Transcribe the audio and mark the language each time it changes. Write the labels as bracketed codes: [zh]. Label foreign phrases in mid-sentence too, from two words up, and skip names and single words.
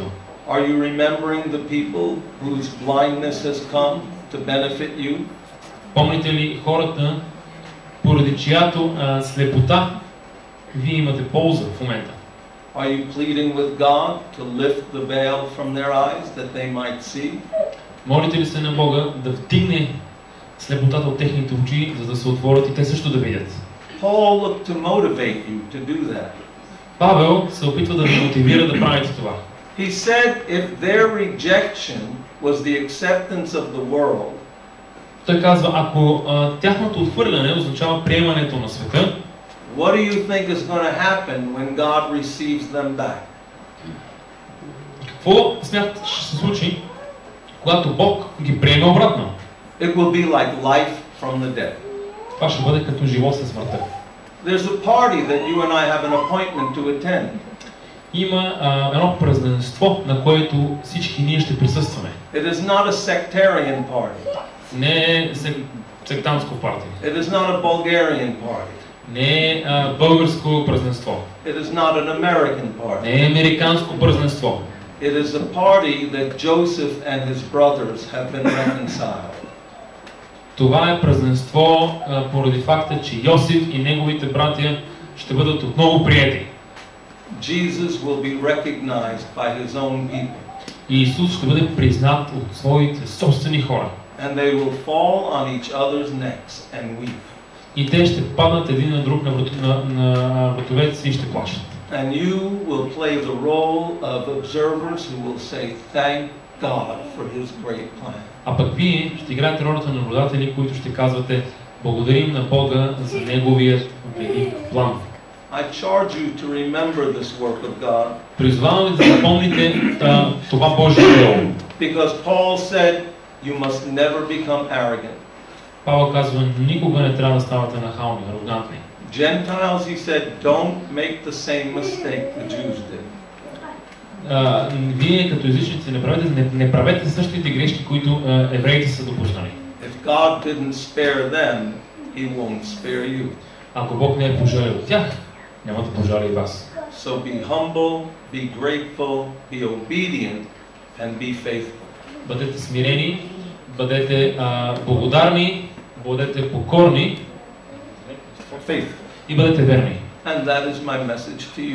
[en] Are you remembering the people whose blindness has come to benefit you? [bg] Помните ли хората, поради чиято слепота вие имате полза в момента? [en] Are you pleading with God to lift the veil from their eyes that they might see? [bg] Молите ли се на Бога да вдигне слепотата от техните очи, за да се отворят и те също да видят? [en] Paul looked to motivate you to do that. [bg] Павел се опитва да ви мотивира да правите това. [en] He said if their rejection was the acceptance of the world, [bg] той казва, ако тяхното отхвърляне означава приемането на света, [en] what do you think is going to happen when God receives them back? [bg] Какво смятате, че ще се случи, когато Бог ги приеме обратно? [en] It will be like life from the dead. [bg] Това ще бъде като живот след смъртта. [en] There's a party that you and I have an appointment to attend. [bg] Има едно празненство, на което всички ние ще присъстваме. [en] It is not a sectarian party. [bg] Не е сектантско партия. [en] It is not a Bulgarian party. [bg] Не е българско празненство. [en] It is not an American party. [bg] Не е американско празненство. [en] It is a party that Joseph and his brothers have been reconciled. [bg] Това е празненство поради факта, че Йосиф и неговите братя ще бъдат отново приети. [en] Jesus will be recognized by his own people. [bg] И Исус ще бъде признат от своите собствени хора. [en] And they will fall on each other's necks and weep. [bg] И те ще паднат един на друг на вратовете си и ще плачат. [en] And you will play the role of observers who will say, thank God for his great plan. [bg] А пък вие ще играете ролята на наблюдатели, които ще казвате, благодарим на Бога за неговият велик план. [en] I charge you to remember this work of God. [bg] Призвавам ви да запомните това Божие дело. [en] Because Paul said, you must never become arrogant. [bg] Павел казва, никога не трябва да ставате нахални, арогантни. [en] Gentiles, he said, don't make the same mistake the Jews did. [bg] Вие като езичници не правете същите грешки, които евреите са допуснали. [en] If God didn't spare them, he won't spare you. [bg] Ако Бог не е пожалил от тях, няма да пожали и вас. [en] So be humble, be grateful, be obedient, and be faithful. [bg] Бъдете смирени, бъдете благодарни, бъдете покорни и бъдете верни. [en] And that is my message to you.